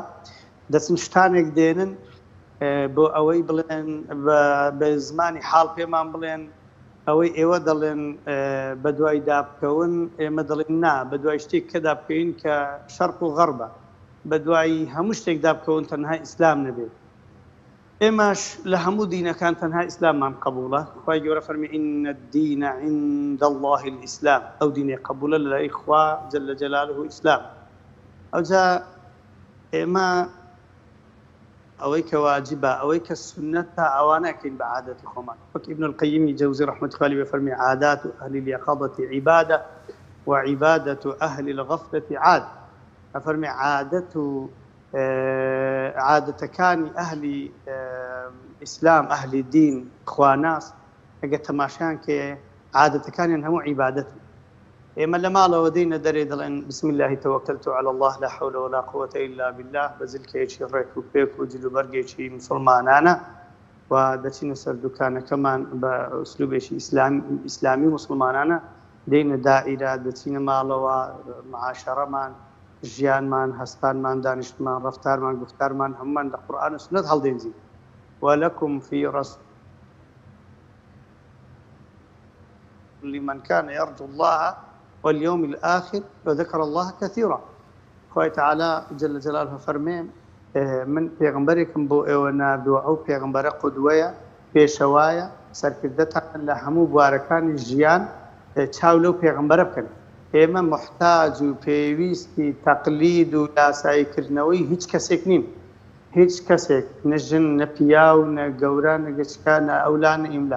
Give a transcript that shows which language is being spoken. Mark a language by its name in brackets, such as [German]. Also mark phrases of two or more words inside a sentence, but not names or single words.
[Central Kurdish] دەچن شتانێک دێنن بۆ ئەوەی بڵێن بە زمانی حاڵ پێمان بڵێن ئەوەی ئێوە دەڵێن بە دوای دابکەون، ئێمە دەڵێن نا، بە دوای شتێک کە دابکەین کە شەرق و غەربە، بە دوای هەموو شتێک دابکەون تەنها ئیسلام نەبێت. ئێمەش لە هەموو دینەکان تەنها ئیسلاممان قبوڵە. خوای گەورە فەرمی [Arabic] ئین الدین عند الله الئیسلام، [Central Kurdish] ئەو دینێ قبوڵە لە لای خوا [Arabic] جەل جەلاله [Central Kurdish] ئیسلام. ئەوجا ئێمە ئەوەی کە واجبە، ئەوەی کە سنەتە، ئەوانەکەین بە عادەتی خۆمان. [Arabic] وەک ئیبن القەییم جەوزی ڕەحمەتوڵڵی عەلەیهی فەرمی عادات ئەهل اليقظة عیبادە وعیبادة أهل الغفلة عاد. [Central Kurdish] ئەفەرمی عادەت و عادەتەکانی ئەهلی ئیسلام، ئەهلی دین، خواناس، ئەگە تەماشایان کە عادەتەکانیان هەموو عیبادەتن. ئێمە لە ماڵەوە دێنە دەرێ دەڵێن [Arabic] بسم الله توكلت على الله لا حول ولا قوة إلا بالله، [Central Kurdish] بەزلکەیەکی ڕێک و پێک و جلوبەرگێکی مسلمانانە، و دەچینە سەر دوکانەکەمان بە ئوسلوبێکی ئیسلامی مسلمانانە، دێنە دائیرە، دەچینە ماڵەوە، معاشەڕەمان، ژیانمان، هەستانمان، دانیشتمان، ڕەفتارمان، گفتارمان هەمومان لە قورئان و سنەت هەڵدێنجین. [Arabic] ولكم في رسول لمن كان يرجو الله واليوم الآخر وذكر الله كثيرا. [Central Kurdish] خوای تعالی [Arabic] جل جلاله [Central Kurdish] فەرمێ من پێغەمبەرێکم بۆ ئێوە ناردووە، ئەو پێغەمبەرە قودوەیە، پێشەوایە، سەرکردەتان لە هەموو بوارەکانی ژیان چاو لەو پێغەمبەرە بکەن. ئێمە محتاج و پێویستی تەقلید و یاساییکردنەوەی هیچ کەسێک نین، هیچ کەسێک، نە ژن، نە پیا و نە گەورە، نە گەچکە، نە ئەولا، نە ئیملا.